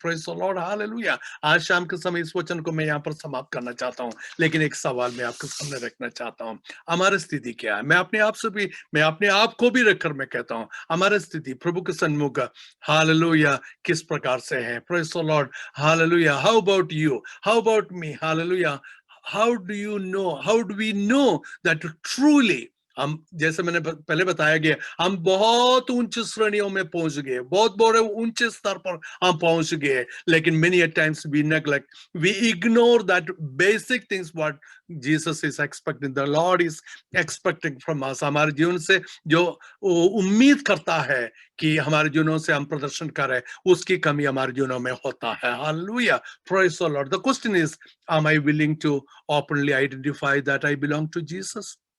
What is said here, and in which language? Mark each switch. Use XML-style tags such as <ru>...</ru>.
<en>praise the Lord,</en> <hi>hallelujah. आज शाम के समय इस वचन को मैं यहाँ पर समाप्त करना चाहता हूँ, लेकिन एक सवाल मैं आपके सामने रखना चाहता हूँ, हमारी स्थिति क्या है? मैं अपने आप को भी रखकर मैं कहता हूँ, हमारी स्थिति प्रभु के सन्मुख हालेलुया किस प्रकार से है?</hi> <en>Praise the Lord, hallelujah. How about you? How about me? Hallelujah. How do we know that truly</en> <hi>हम, जैसे मैंने पहले बताया गया, हम बहुत ऊंचे श्रेणियों में पहुंच गए, बहुत बड़े ऊंचे स्तर पर हम पहुंच गए, लेकिन</hi> <en>many a times we neglect, we ignore that basic things what Jesus is expecting, the Lord is expecting from us।</en> <hi>हमारे जीवन से जो उम्मीद करता है कि हमारे जीवनों से हम प्रदर्शन करें, उसकी कमी हमारे जीवनों में होता है।</hi> <en>Hallelujah, praise the Lord. The question is, am I willing to openly identify that I belong to Jesus?</en>